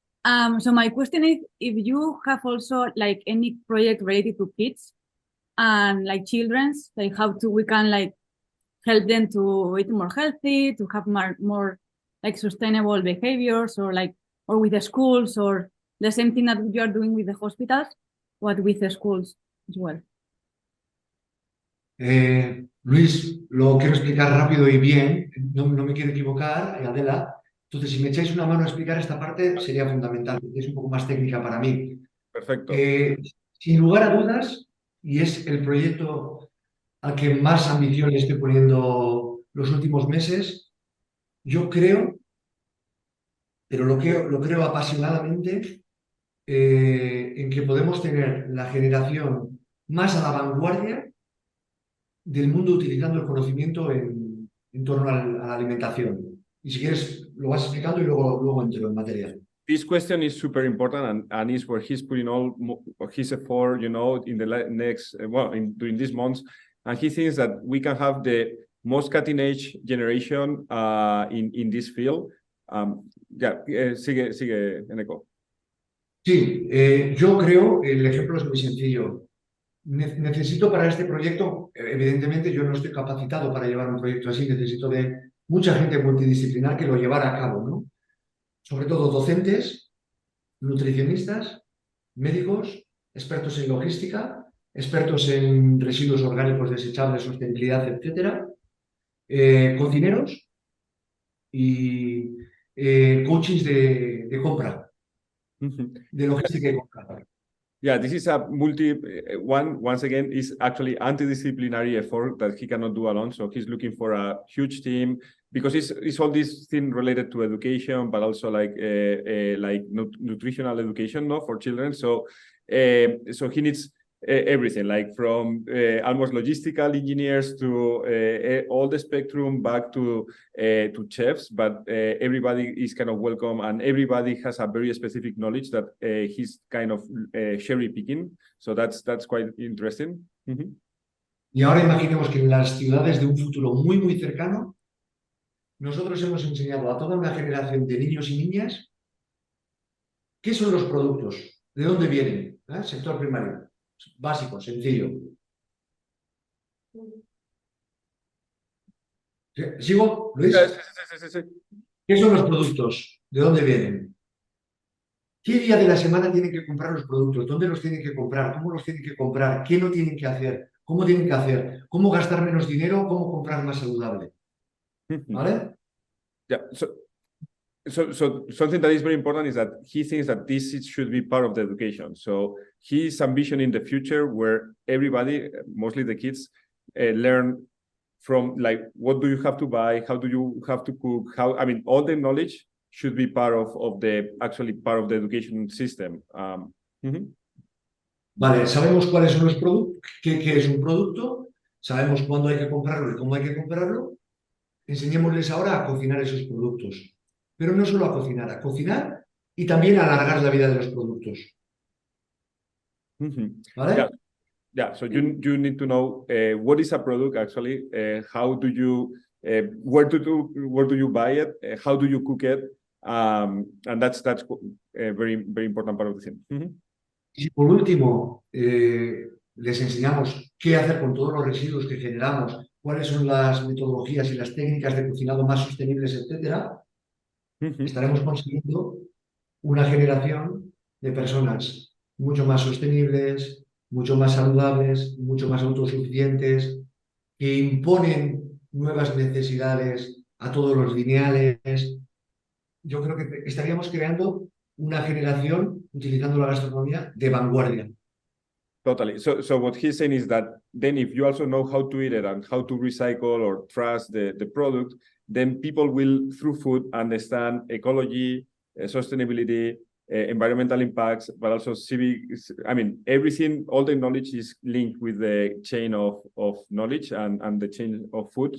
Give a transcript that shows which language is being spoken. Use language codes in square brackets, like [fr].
[en] So my question is if you have also like any project related to kids and like children's, like we can like help them to eat more healthy, to have more like sustainable behaviors, or with the schools, or the same thing that you are doing with the hospitals, but with the schools as well. [es] Luis, lo quiero explicar rápido y bien, no me quiero equivocar, Adela. Entonces, si me echáis una mano a explicar esta parte, sería fundamental, porque es un poco más técnica para mí. Perfecto. Sin lugar a dudas, y es el proyecto al que más ambición le estoy poniendo los últimos meses, yo creo, pero lo creo apasionadamente, en que podemos tener la generación más a la vanguardia del mundo utilizando el conocimiento en torno a la alimentación. Y si quieres, lo vas explicando y luego entro en materia. [en] This question is super important, and is where he's putting all his effort, in the next, during these months. And he thinks that we can have the most cutting edge generation in this field. [es] Sigue, Eneko. Sí, yo creo, el ejemplo es muy sencillo. Necesito para este proyecto, evidentemente yo no estoy capacitado para llevar un proyecto así, necesito de mucha gente multidisciplinar que lo llevara a cabo, ¿no? Sobre todo docentes, nutricionistas, médicos, expertos en logística, expertos en residuos orgánicos desechables, sostenibilidad, etcétera, cocineros y coaches de compra, de logística y compra. [en] Yeah, this is a once again, is actually anti-disciplinary effort that he cannot do alone. So he's looking for a huge team because it's all this thing related to education, but also like nutritional education, no, for children. So he needs everything, like from almost logistical engineers to all the spectrum back to chefs, but everybody is kind of welcome, and everybody has a very specific knowledge that he's kind of cherry picking. So that's quite interesting. Mm-hmm. [es] Y ahora imaginemos que en las ciudades de un futuro muy, muy cercano, nosotros hemos enseñado a toda una generación de niños y niñas qué son los productos, de dónde vienen, ¿eh? Sector primario, básico, sencillo. ¿Sigo, Luis? Sí. ¿Qué son los productos? ¿De dónde vienen? ¿Qué día de la semana tienen que comprar los productos? ¿Dónde los tienen que comprar? ¿Cómo los tienen que comprar? ¿Qué no tienen que hacer? ¿Cómo tienen que hacer? ¿Cómo gastar menos dinero? ¿Cómo comprar más saludable? ¿Vale? [en] Yeah. So something that is very important is that he thinks that should be part of the education. So he's envisioning the future where everybody, mostly the kids, learn from like what do you have to buy, how do you have to cook, all the knowledge should be part of the actually part of the education system. [es] Vale, sabemos cuáles son los productos, qué es un producto, sabemos cuándo hay que comprarlo y cómo hay que comprarlo. Enseñémosles ahora a cocinar esos productos. Pero no solo a cocinar y también a alargar la vida de los productos. ¿Vale? [en] Yeah, so you need to know what is a product actually, how do you, where do you buy it, how do you cook it, and that's a very important part of the thing. [es] Y por último, les enseñamos qué hacer con todos los residuos que generamos, cuáles son las metodologías y las técnicas de cocinado más sostenibles, etcétera, estaremos consiguiendo una generación de personas mucho más sostenibles, mucho más saludables, mucho más autosuficientes, que imponen nuevas necesidades a todos los lineales. Yo creo que estaríamos creando una generación, utilizando la gastronomía, de vanguardia. [en] Totally. So what he's saying is that then if you also know how to eat it and how to recycle or trust the product, then people will, through food, understand ecology, sustainability, environmental impacts, but also civic. Everything, all the knowledge is linked with the chain of knowledge and the chain of food.